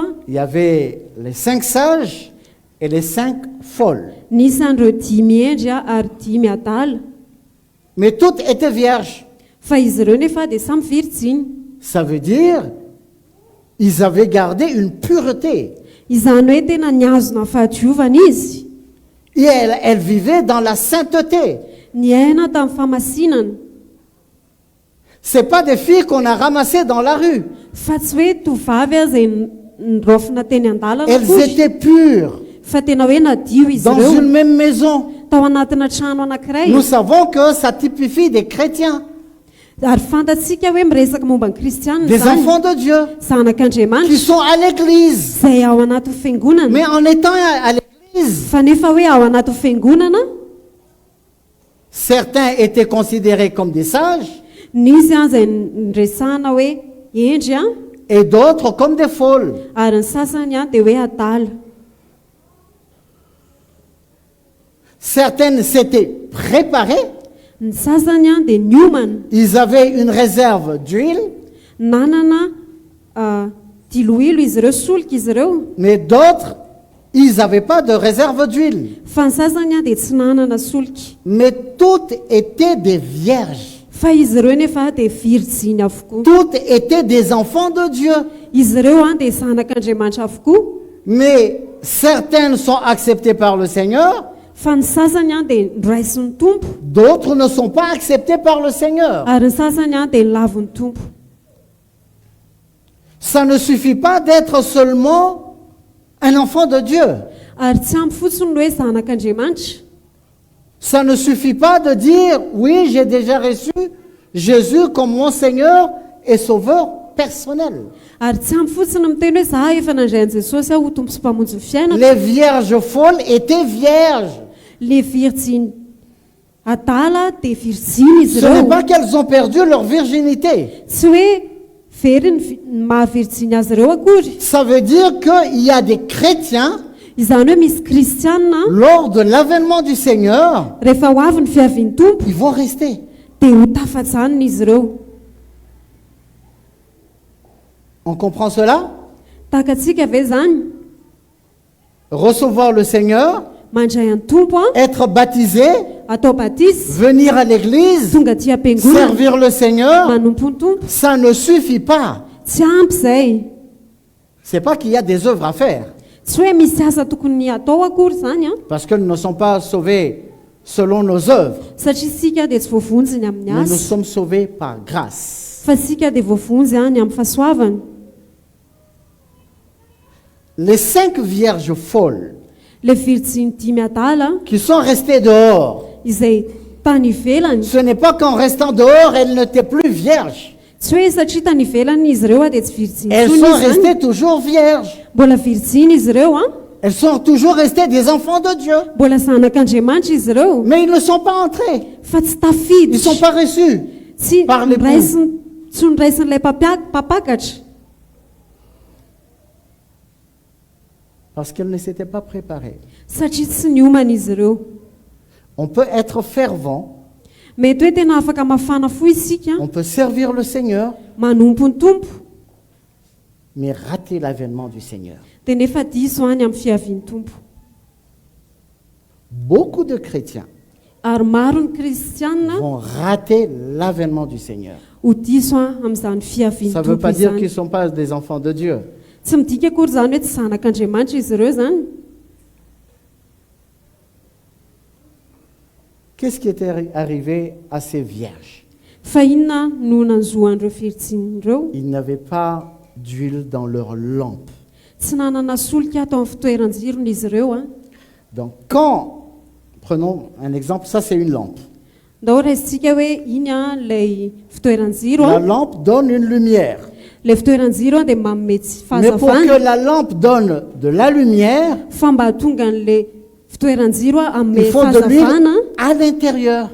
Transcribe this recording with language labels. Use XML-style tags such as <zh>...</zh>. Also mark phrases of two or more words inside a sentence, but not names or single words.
<fr>Il y avait les 5 sages et les 5 folles.</fr> <mg>Nisy andreo 10 endry a ary 10 adala.</mg> <fr>Mais toutes étaient vierges.</fr> <mg>Fa izy ireo nefa dia samy virjiny.</mg> <fr>Ça veut dire, ils avaient gardé une pureté.</fr> <mg>Izany hoe tena niazona fahadiovana izy.</mg> <fr>Et elles vivaient dans la sainteté.</fr> <mg>Ny aina tamin'ny famasinana.</mg> <fr>Ce n'est pas des filles qu'on a ramassées dans la rue.</fr> <mg>Fa tsy hoe tovavy a izay nirofina teny an-dalana</mg> <fr>Elles</fr> <mg>koa.</mg> <fr>étaient pures</fr> <mg>Fa tena hoe nadio izy</mg> <fr>dans</fr> <mg>ireo</mg> <fr>une même maison.</fr> <mg>tao anatina trano anankiray.</mg> <fr>Nous savons que ça typifie des chrétiens,</fr> <mg>Ary fantatsika hoe miresaka momba ny kristianina</mg> <fr>des</fr> <mg>izany.</mg> <fr>enfants de Dieu, qui</fr> <mg>Zanak'Andriamanitra</mg> <fr>sont à l'église.</fr> <mg>izay ao anaty fiangonana.</mg> <fr>Mais en étant à l'église,</fr> <mg>Fa nefa hoe ao anaty fiangonana,</mg> <fr>certains étaient considérés comme des sages</fr> <mg>nisy a izay nresahana hoe endry a,</mg> <fr>et d'autres comme des folles.</fr> <mg>ary ny sasany a dia hoe adala.</mg> <fr>Certaines s'étaient préparées,</fr> <mg>Ny sasany a dia niomana,</mg> <fr>ils avaient une réserve d'huile,</fr> <mg>nanana diloilo izy ireo, solika izy ireo.</mg> <fr>mais d'autres, ils n'avaient pas de réserve d'huile.</fr> <mg>Fa ny sasany a dia tsy nanana solika.</mg> <fr>Mais toutes étaient des vierges.</fr> <mg>Fa izy ireo nefa dia virjiny avokoa.</mg> <fr>Toutes étaient des enfants de Dieu.</fr> <mg>Izy ireo a dia zanak'Andriamanitra avokoa.</mg> <fr>Mais certaines sont acceptées par le Seigneur,</fr> <mg>Fa ny sasany a dia niraisin'ny tompo,</mg> <fr>d'autres ne sont pas acceptées par le Seigneur.</fr> <mg>ary ny sasany a dia lavin'ny tompo.</mg> <fr>Ça ne suffit pas d'être seulement un enfant de Dieu.</fr> <mg>Ary tsy ampy fotsiny hoe zanak'Andriamanitra.</mg> <fr>Ça ne suffit pas de dire, oui, j'ai déjà reçu Jésus comme mon Seigneur et Sauveur personnelle.</fr> <mg>Ary tsy ampy fotsiny miteny hoe za efa nandray an' Jesosy aho ho tompo sy mpamonjy ny fiainana.</mg> <fr>Les vierges folles étaient vierges.</fr> <mg>Le virjiny adala dia virjiny izy</mg> <fr>Ce n'est</fr> <mg>ireo.</mg> <fr>pas qu'elles ont perdu leur virginité.</fr> <mg>Tsy hoe very ny mahavirjiny azy ireo akory.</mg> <fr>Ça veut dire qu'il y a des chrétiens,</fr> <mg>Izany hoe misy kristianina</mg> <fr>lors de l'avènement du Seigneur,</fr> <mg>rehefa ho avy ny fiavian'ny tompo</mg> <fr>ils vont rester.</fr> <mg>dia ho tafatsanina izy ireo.</mg> <fr>On comprend cela?</fr> <mg>Takantsika ve zany?</mg> <fr>Recevoir le Seigneur,</fr> <mg>Mandray an tompo a,</mg> <fr>être baptisé,</fr> <mg>atao batisy,</mg> <fr>venir à l'église,</fr> <mg>tonga aty am-piangonana,</mg> <fr>servir le Seigneur,</fr> <mg>manompo ny tompo.</mg> <fr>ça ne suffit pas.</fr> <mg>Tsy ampy zay.</mg> <fr>C'est pas qu'il y a des œuvres à faire,</fr> <mg>Tsy hoe misy asa tokony atao akory zany a,</mg> <fr>parce que nous ne sommes pas sauvés selon nos œuvres.</fr> <mg>satria sika dia tsy voavonjy ny amin'ny</mg> <fr>Mais nous</fr> <mg>asa,</mg> <fr>sommes sauvés par grâce.</fr> <mg>fa sika dia voavonjy any amin'ny fahasoavana.</mg> <fr>Les 5 vierges folles</fr> <mg>Le virjiny 10 adala</mg> <fr>qui sont restées dehors,</fr> <mg>izay tany ivelany,</mg> <fr>ce n'est pas qu'en restant dehors, elles n'étaient plus vierges.</fr> <mg>tsy hoe satria tany ivelany izy ireo a dia tsy virjiny</mg> <fr>Elles</fr> <mg>intsony</mg> <fr>sont</fr> <mg>izy zany.</mg> <fr>restées toujours vierges.</fr> <mg>Mbola virjiny izy ireo a,</mg> <fr>Elles sont toujours restées des enfants de Dieu.</fr> <mg>mbola zanak'Andriamanitra izy ireo,</mg> <fr>Mais ils ne sont pas entrés.</fr> <mg>fa tsy</mg> <fr>Ils ne sont</fr> <mg>tafiditra,</mg> <fr>pas reçus.</fr> <mg>tsy</mg> <fr>par l'époux.</fr> <mg>tsy niraisin'ilay mpapakatra,</mg> <fr>Parce qu'elles ne s'étaient pas préparées.</fr> <mg>satria tsy niomana izy ireo.</mg> <fr>On peut être fervent,</fr> <mg>Mety hoe tena afaka mafana fo isika,</mg> <fr>on peut servir le Seigneur,</fr> <mg>manompo ny tompo,</mg> <fr>mais rater l'avènement du Seigneur.</fr> <mg>dia nefa diso any amin'ny fiavian'ny tompo.</mg> <fr>Beaucoup de chrétiens</fr> <mg>Ary maro ny kristianina</mg> <fr>vont rater l'avènement du Seigneur.</fr> <mg>ho diso amin'izany fiavian'ny</mg> <fr>Ça ne veut</fr> <mg>tompo</mg> <fr>pas dire qu'ils ne</fr> <mg>izany.</mg> <fr>sont pas des enfants de Dieu.</fr> <mg>Tsy midika akory zany hoe tsy zanak'Andriamanitra izy ireo zany.</mg> <fr>Qu'est-ce qui était arrivé à ces vierges?</fr> <mg>Fa inona no nanzoan'ireo virjinireo?</mg> <fr>Ils n'avaient pas d'huile dans leur lampe.</fr> <mg>Tsy nanana solika atao amin'ny fitoeran-jirony izy ireo a.</mg> <fr>Donc quand, prenons un exemple, ça c'est une lampe.</fr> <mg>Ndao raisitsika hoe iny a ilay fitoeran-jiro</mg> <fr>La</fr> <mg>a,</mg> <fr>lampe donne une lumière.</fr> <mg>ilay fitoeran-jiro a dia manome tsy</mg> <fr>Mais pour</fr> <mg>fahazavana,</mg> <fr>que la lampe donne de la lumière,</fr> <mg>fa mba hatonga an'ilay fitoeran-jiro a</mg> <fr>il</fr> <mg>amin'ny</mg> <fr>faut de l'huile</fr> <mg>fahazavana</mg> <fr>à l'intérieur.</fr>